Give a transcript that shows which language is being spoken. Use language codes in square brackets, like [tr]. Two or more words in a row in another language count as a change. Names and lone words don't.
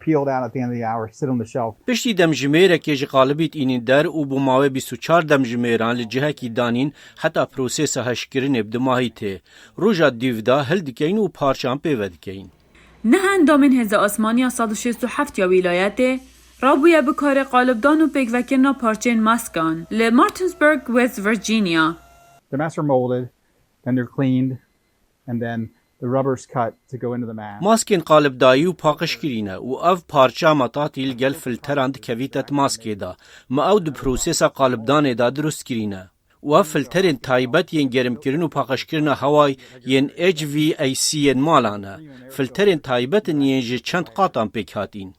[ku] Piştî demjimêrekê ji qalibî tînîn der û bi mavê 24 demjimêran li cihekî danîn heta prosesa heşkirinê bi dimahî tê. Roja dîv da hil dikeyin û parçan pêve dikeyin. Neh endamên Hêza Asmaniya 167 ya Wîlayetê rabûye bikarê qalibdan û pêkvekirina parçeyên maskan li Martinsburg, West Virginia. [en] The masks are molded, then they're cleaned, and then the rubber's cut to go into the mask. [ku] Maskên qalibdayî û paqişkirîne û ev parça metatî li gel filteran dikevît et maskê da. Me ew di prosesa qalibdanê da dirust kirîne. û ev filterên taybet yên germkirin û paqişkirina hewayê yên HVAC-yên malan e. Filterên taybetin yên ji çend qatan pêk hatîn.